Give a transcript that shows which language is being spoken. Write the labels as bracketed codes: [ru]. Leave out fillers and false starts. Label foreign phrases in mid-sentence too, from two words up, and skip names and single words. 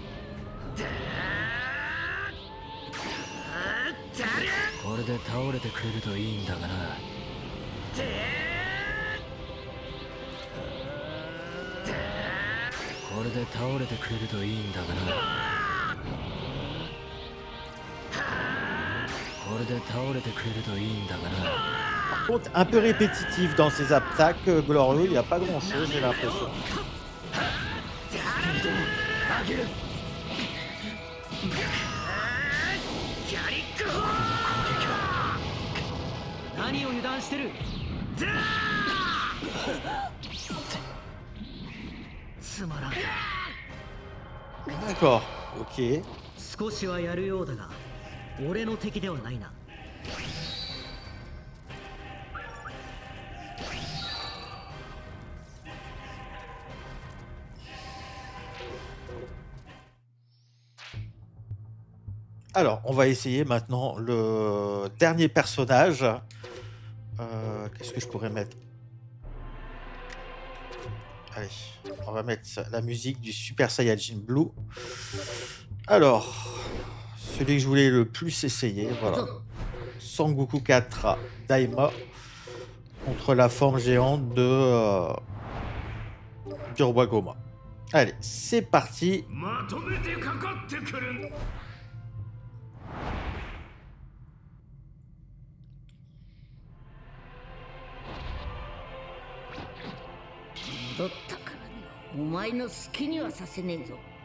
[ja] これで倒れてくれるといいんだがな。これで倒れてくれるといいんだがな。これで倒れてくれるといいんだがな。 [fr] Par contre, un peu répétitif dans ses attaques. Glorieux, il n'y a pas grand chose, j'ai l'impression. キャリックホ [ja] 何を油断してる。つまらん。 [fr] D'accord, ok. [ja] 少しはやるようだが、俺の敵ではないな。 [fr] Alors, on va essayer maintenant le dernier personnage. Qu'est-ce que je pourrais mettre? Allez, on va mettre la musique du Super Saiyajin Blue. Alors, celui que je voulais le plus essayer, voilà. Sangoku 4 Daima contre la forme géante du roi Goma. Allez, c'est parti. [ja] まとめてかかってくる。戻ったからにはお前の好きにはさせねえぞ。